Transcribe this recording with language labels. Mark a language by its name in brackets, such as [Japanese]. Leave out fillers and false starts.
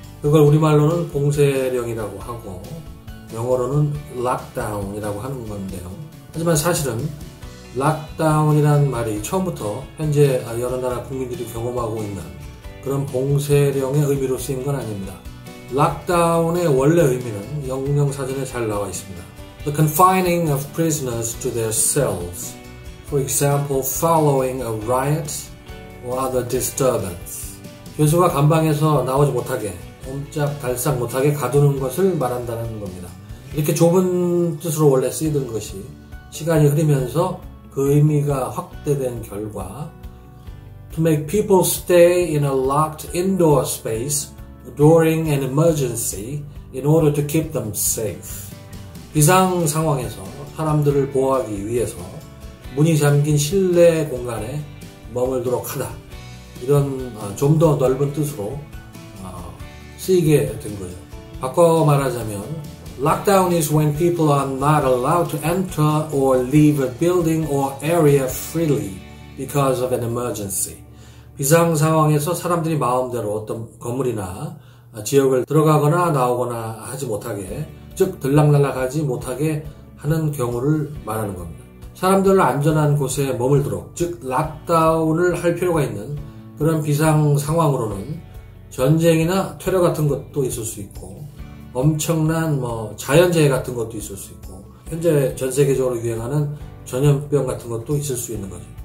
[Korean] 그걸 우리말로는 봉쇄령이라고 하고 영어로는 락다운이라고 하는 건데요. 하지만 사실은 락다운이라는 말이 처음부터 현재 여러 나라 국민들이 경험하고 있는 그런 봉쇄령의 의미로 쓰인 건 아닙니다. 락다운의 원래 의미는 영명사전에 잘 나와 있습니다. [English] The confining of prisoners to their cells, for example, following a riot or other disturbance. [Korean] 교수가 감방에서 나오지 못하게, 옴짝달싹 못하게 가두는 것을 말한다는 겁니다. 이렇게 좁은 뜻으로 원래 쓰이던 것이 시간이 흐르면서 그 의미가 확대된 결과 [English] to make people stay in a locked indoor space during an emergency in order to keep them safe. [Korean] 비상 상황에서 사람들을 보호하기 위해서 문이 잠긴 실내 공간에 머물도록 하다. 이런 좀 더 넓은 뜻으로 쓰이게 된 거죠. 바꿔 말하자면 [English] Lockdown is when people are not allowed to enter or leave a building or area freely because of an emergency. [Korean] 비상 상황에서 사람들이 마음대로 어떤 건물이나 지역을 들어가거나 나오거나 하지 못하게, 즉 들락날락하지 못하게 하는 경우를 말하는 겁니다. 사람들을 안전한 곳에 머물도록, 즉 락다운을 할 필요가 있는 그런 비상 상황으로는 전쟁이나 테러 같은 것도 있을 수 있고 엄청난 자연재해 같은 것도 있을 수 있고 현재 전 세계적으로 유행하는 전염병 같은 것도 있을 수 있는 거죠.